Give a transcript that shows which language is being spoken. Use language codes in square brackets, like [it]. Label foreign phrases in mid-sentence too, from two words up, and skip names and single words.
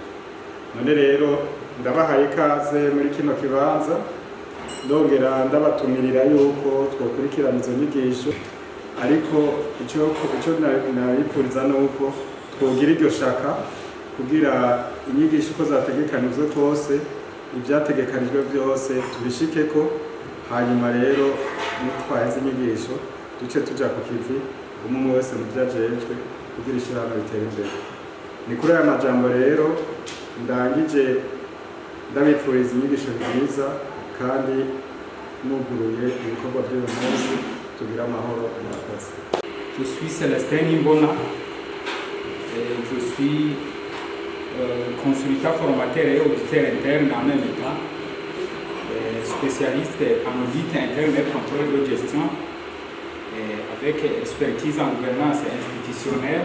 [rn] None rero ndabahaye ikaze muri kino kibanza, ndongera ndabatumirira yuko twokurikirana izo nyigisho, ariko icyo nabipfuriza nuko twogira iryo shaka kugira inyigisho ko zategekanijwe twose, ibyategekanijwe byose tubishikeko, hanyuma rero nitwaheze inyigisho duce tujya ku kivi umwe wese mu byajejwe kugira ishyirahamwe ritere imbere. Ni kuri aya majambo rero ndangije ndabipfuriza inyigisho nziza kandi nuguruye ibikorwa by'uyu munsi. Tugira amahoro murakoze. [fr] Je suis Célestin Nimbona, je suis consultant formateur et auditeur interne en même temps, spécialiste en audit interne et contrôle de gestion, avec expertise en gouvernance institutionnelle.